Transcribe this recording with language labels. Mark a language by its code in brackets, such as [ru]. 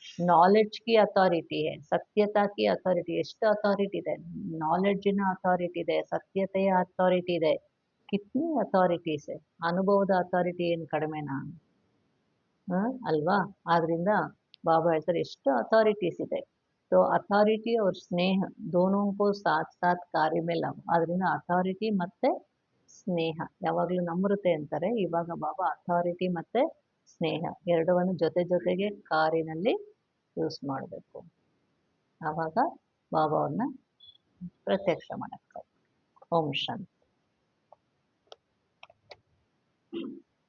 [hi] Knowledge ಕಿ authority high, ಸತ್ಯತಾ ಕಿ authority, [kn] ಎಷ್ಟು authority ಇದೆ, ನಾಲೆಡ್ಜಿನ authority ಇದೆ, ಸತ್ಯತೆಯ ಅಥಾರಿಟಿ ಇದೆ. [hi] ಕಿತ್ನಿ ಅಥಾರಿಟೀಸ್, [kn] ಅನುಭವದ ಅಥಾರಿಟಿ ಏನು ಕಡಿಮೆನಾ? ಅಲ್ವಾ? ಆದ್ರಿಂದ ಬಾಬಾ ಹೇಳ್ತಾರೆ ಎಷ್ಟು ಅಥಾರಿಟೀಸ್ ಇದೆ. [hi] तो ಅಥಾರಿಟಿ और ಸ್ನೇಹ दोनों को साथ साथ कार्य में लाओ. [kn] ಆದ್ರಿಂದ ಅಥಾರಿಟಿ ಮತ್ತೆ ಸ್ನೇಹ ಯಾವಾಗಲೂ ನಮ್ರತೆ ಅಂತಾರೆ. ಇವಾಗ ಬಾಬಾ ಅಥಾರಿಟಿ ಮತ್ತೆ ಸ್ನೇಹ ಎರಡವನ್ನು ಜೊತೆ ಜೊತೆಗೆ ಕಾರಿನಲ್ಲಿ ಯೂಸ್ ಮಾಡಬೇಕು. ಆವಾಗ ಬಾಬಾವನ್ನ ಪ್ರತ್ಯಕ್ಷ ಮಾಡಕ್ಕೆ. ಓಂ ಶಾಂತಿ.